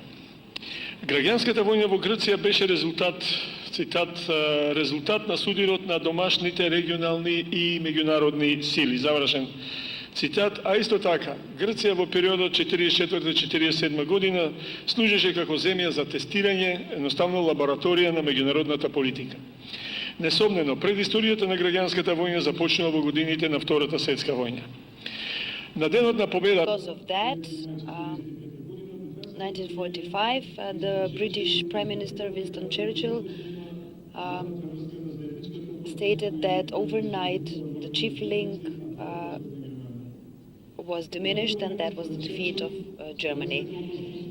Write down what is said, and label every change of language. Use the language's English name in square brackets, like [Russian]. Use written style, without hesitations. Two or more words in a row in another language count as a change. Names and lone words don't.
[Macedonian] Граѓанската војна во Грција беше резултат, цитат, резултат на судирот на домашните регионални и меѓународни сили, завршен цитат, а исто така, Грција во периодот 44-47 година служеше како земја за тестирање, едноставно лабораторија на меѓународната политика. Несомнено, предисторијата на граѓанската војна започнува во годините на Втората светска војна. На денот на победа... [English] Because of that, 1945, the British Prime Minister Winston Churchill stated that overnight the chief link was diminished, and that was the defeat of Germany.